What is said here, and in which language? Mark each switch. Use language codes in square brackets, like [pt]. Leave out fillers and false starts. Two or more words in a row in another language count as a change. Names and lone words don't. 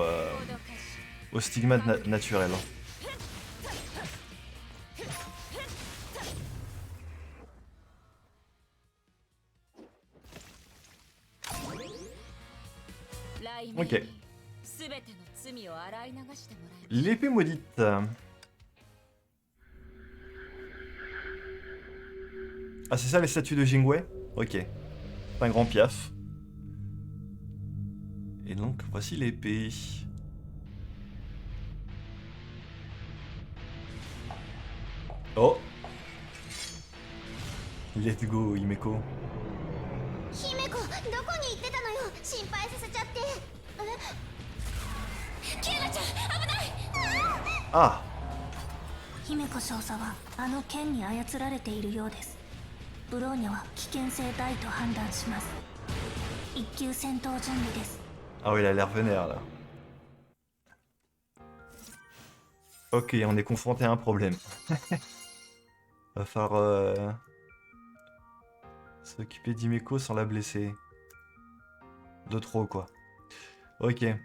[ja] 行動開始 [fr] au stigmate naturel. Ok. [ja] すべての罪を洗い流してもらい [fr] L'épée maudite. Ah, c'est ça les statues de Jingwei? Ok. C'est un grand piaf. Et donc, voici l'épée. Oh! [en] Let's go, Himeko. [ja] 姫子、どこに行ってたのよ。心配させちゃって。キアナちゃん、危ない。 Ah! 姫子少佐はあの剣に操られているようです。ブローニャは危険性大と判断します。一級戦闘準備です。 [fr] Ah oui, il a l'air vénère là. Ok, on est confronté à un problème. Va falloir s'occuper d'Himeko sans la blesser. De trop quoi. Ok.